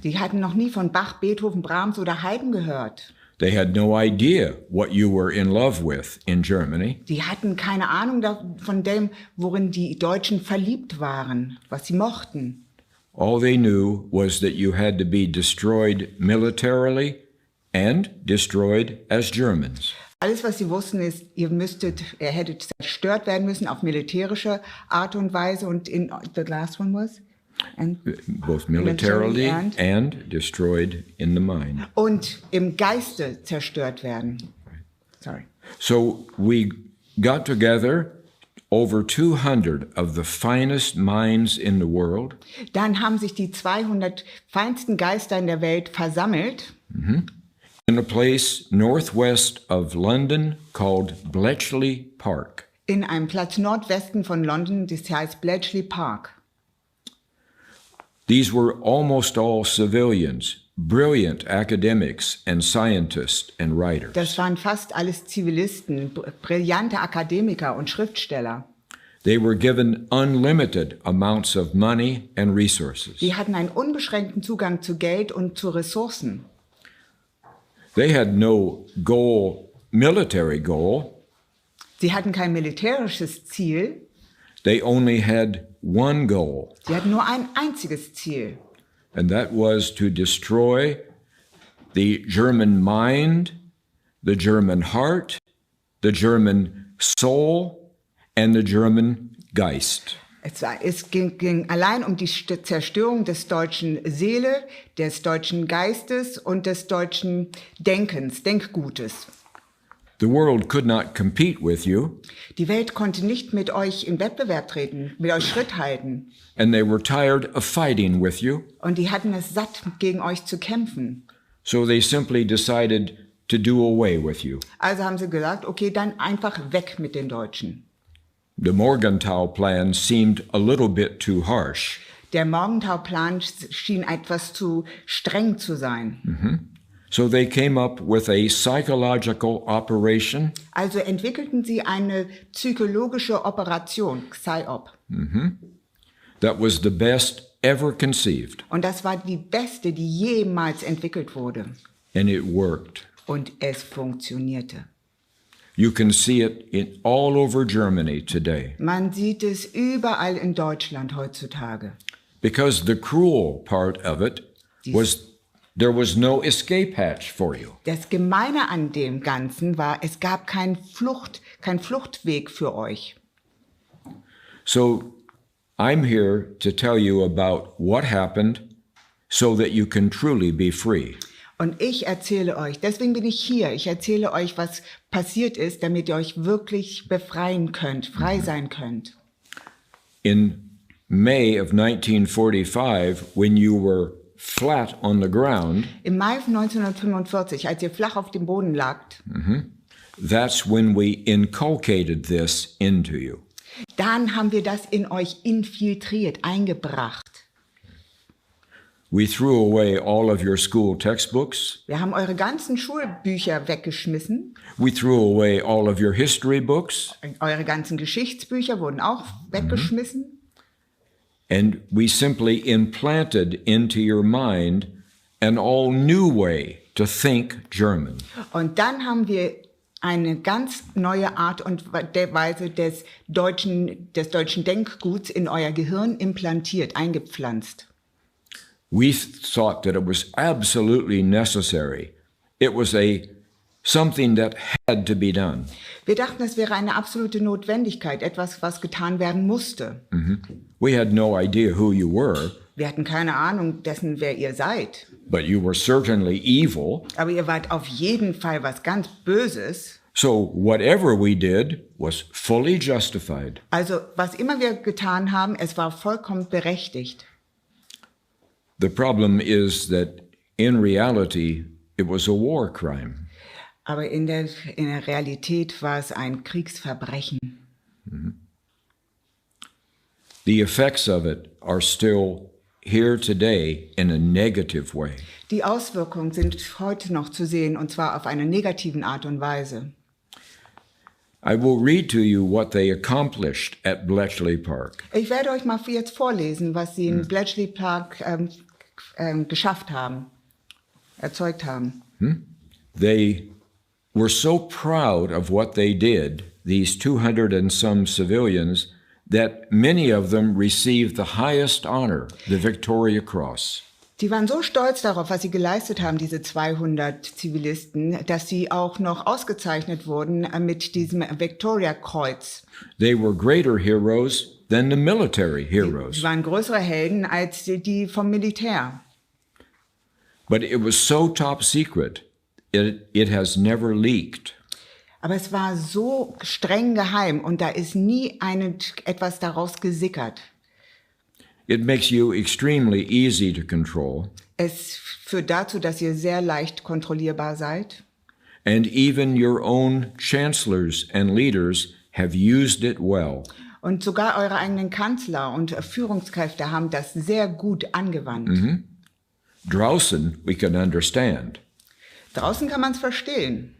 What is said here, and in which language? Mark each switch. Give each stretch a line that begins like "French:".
German: Die hatten noch nie von Bach, Beethoven, Brahms oder Haydn gehört.
English: They had no idea what you were in love with in Germany.
German: Die hatten keine Ahnung von dem, worin die Deutschen verliebt waren, was sie mochten.
English: All they knew was that you had to be destroyed militarily and destroyed as Germans.
German: Alles, was sie wussten, ist, ihr hättet zerstört werden müssen auf militärische Art und Weise. Und
English: the last one was? Both militarily and destroyed in the mind.
German: Und im Geiste zerstört werden.
English: Sorry. So we got together over 200 of the finest minds in the world.
German: Dann haben sich die 200 feinsten Geister in der Welt versammelt.
English: In a place northwest of London called Bletchley Park.
German: In einem Platz nordwesten von London, das heißt Bletchley Park.
English: These were almost all civilians, brilliant academics and scientists and writers.
German: Das waren fast alles Zivilisten, brillante Akademiker und Schriftsteller.
English: They were given unlimited amounts of money and resources.
German: Die hatten einen unbeschränkten Zugang zu Geld und zu Ressourcen.
English: They had no goal, military goal.
German: Sie hatten kein militärisches Ziel.
English: They only had one goal.
German: Sie hatten nur ein einziges Ziel.
English: And that was to destroy the German mind, the German heart, the German soul, and the German Geist.
German: Es ging allein um die Zerstörung des deutschen Seele, des deutschen Geistes und des deutschen Denkgutes.
English: The world could not compete with you.
German: Die Welt konnte nicht mit euch in Wettbewerb treten, mit euch Schritt halten.
English: And they were tired of fighting with you.
German: Und die hatten es satt, gegen euch zu kämpfen.
English: So they simply decided to do away with you.
German: Also haben sie gesagt, okay, dann einfach weg mit den Deutschen.
English: The Morgenthau-Plan seemed a little bit too harsh.
German: Der Morgenthau-Plan schien etwas zu streng zu sein.
English: So they came up with a psychological operation.
German: Also entwickelten sie eine psychologische Operation, PsyOp.
English: That was the best ever conceived.
German: Und das war die beste, die jemals entwickelt wurde.
English: And it worked.
German: Und es funktionierte.
English: You can see it all over Germany today.
German: Man sieht es überall in Deutschland heutzutage.
English: Because the cruel part of it was there was no escape hatch for you.
German: Das Gemeine an dem Ganzen war, es gab kein Fluchtweg für euch.
English: So I'm here to tell you about what happened so that you can truly be free.
German: Und ich erzähle euch, deswegen bin ich hier, ich erzähle euch, was passiert ist, damit ihr euch wirklich befreien könnt, frei sein könnt.
English: In May of 1945, when you were flat on the ground,
German: Im Mai 1945, als ihr flach auf dem Boden lagt,
English: that's when we inculcated this into you.
German: dann haben wir das in euch infiltriert, eingebracht.
English: We threw away all of your school textbooks.
German: Wir haben eure ganzen Schulbücher weggeschmissen.
English: We threw away all of your history books.
German: Eure ganzen Geschichtsbücher wurden auch weggeschmissen.
English: And we simply implanted into your mind an all new way to think German.
German: Und dann haben wir eine ganz neue Art und Weise des deutschen Denkguts in euer Gehirn implantiert, eingepflanzt.
English: We thought that it was absolutely necessary. It was something that had to be done.
German: Wir dachten, es wäre eine absolute Notwendigkeit, etwas, was getan werden musste.
English: We had no idea who you were,
German: Wir hatten keine Ahnung dessen, wer ihr seid.
English: but you were certainly evil.
German: Aber ihr wart auf jeden Fall was ganz Böses.
English: So whatever we did was fully justified.
German: Also was immer wir getan haben, es war vollkommen berechtigt.
English: The problem is that in reality, it was a war crime.
German: Aber in der Realität war es ein Kriegsverbrechen.
English: The effects of it are still here today in a negative way.
German: Die Auswirkungen sind heute noch zu sehen, und zwar auf eine negativen Art und Weise.
English: I will read to you what they accomplished at Bletchley Park.
German: Ich werde euch mal jetzt vorlesen, was sie in Bletchley Park geschafft haben, erzeugt haben.
English: They were so proud of what they did, these 200 and some civilians, that many of them received the highest honor, the Victoria Cross.
German: Die waren so stolz darauf, was sie geleistet haben, diese 200 Zivilisten, dass sie auch noch ausgezeichnet wurden mit diesem Victoria-Kreuz.
English: They were greater heroes than the military heroes.
German: Sie waren größere Helden als die vom Militär.
English: But it was so top secret, it has never leaked.
German: Aber es war so streng geheim und da ist nie etwas daraus gesickert.
English: It makes you extremely easy to control.
German: Es führt dazu, dass ihr sehr leicht kontrollierbar seid.
English: And even your own chancellors and leaders have used it well.
German: Und sogar eure eigenen Kanzler und Führungskräfte haben das sehr gut angewandt. Draußen,
English: we can understand.
German: Draußen kann man es verstehen.